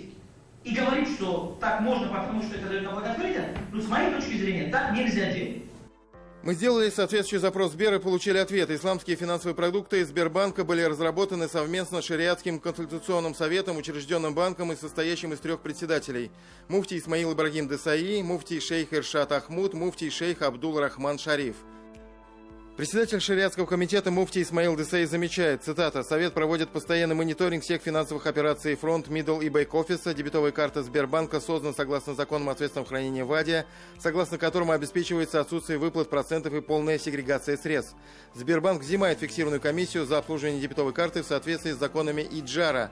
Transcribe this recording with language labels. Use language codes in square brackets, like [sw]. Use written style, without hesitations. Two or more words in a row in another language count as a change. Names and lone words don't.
[ru] И говорить, что так можно, потому что это дает налогооткрытие, ну, с моей точки зрения, так нельзя делать. Мы сделали соответствующий запрос в Сбер и получили ответ. Исламские финансовые продукты из Сбербанка были разработаны совместно с Шариатским консультационным советом, учрежденным банком и состоящим из 3 председателей. Муфти Исмаил Ибрагим Десаи, муфти шейх Иршат Ахмуд, муфти шейх Абдул Рахман Шариф. Председатель Шариатского комитета муфти Исмаил Десаи замечает, цитата, «Совет проводит постоянный мониторинг всех финансовых операций фронт, мидл и бэк-офиса. Дебетовая карта Сбербанка создана согласно законам о ответственном хранении ВАДИа, согласно которому обеспечивается отсутствие выплат процентов и полная сегрегация средств. Сбербанк взимает фиксированную комиссию за обслуживание дебетовой карты в соответствии с законами Иджара.